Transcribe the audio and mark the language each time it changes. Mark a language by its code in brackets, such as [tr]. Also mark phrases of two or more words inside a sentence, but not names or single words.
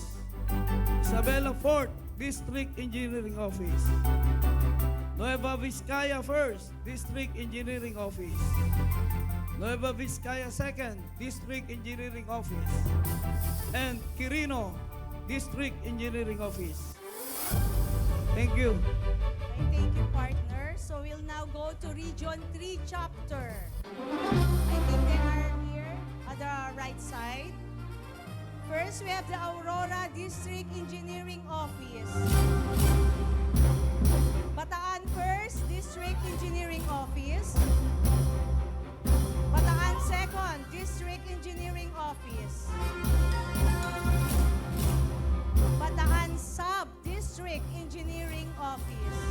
[en] Isabela 4th District Engineering Office. Nueva Vizcaya 1st District Engineering Office. Nueva Vizcaya 2nd District Engineering Office. And Quirino District Engineering Office. Thank you. Okay, thank you, partner. So we'll now go to Region 3 Chapter. I think they are here at the right side. First, we have the Aurora District Engineering Office. Bataan 1st District Engineering Office. Bataan 2nd District Engineering Office. Bataan Sub-District Engineering Office.